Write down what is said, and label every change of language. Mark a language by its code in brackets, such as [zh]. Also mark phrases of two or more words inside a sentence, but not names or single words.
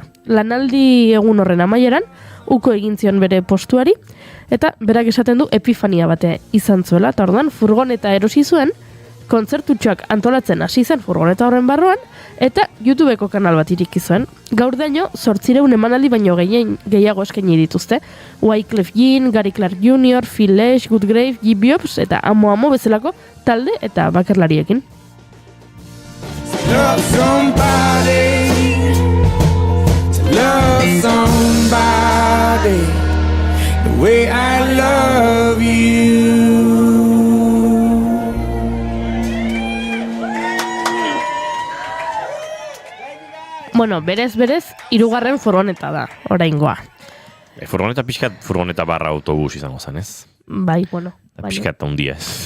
[eu] Lanaldi egun horren amaieran, uko egin zion bere postuari, eta berak esaten du epifania bate izan zuela, eta orduan furgoneta erosi zuen, kontzertutxoak antolatzen hasi zen furgoneta horren barruan, eta YouTubeko kanal bat iriki zuen. Gaur daño, 800 emanaldi baino gehiago eskaini dituzte. Wyclef Jean, Gary Clark Jr., Phil Lesh, Good Grave, G. Biops, eta amo bezalako talde eta bakarlariekin. [en] Love somebody, to love somebody, the way I love you. [eu] Bueno, berez, 3. furgoneta da, oraingoa. Furgoneta pixkat, furgoneta barra autobus izango zen, ez? Bai, bueno. Pixkat handia ez.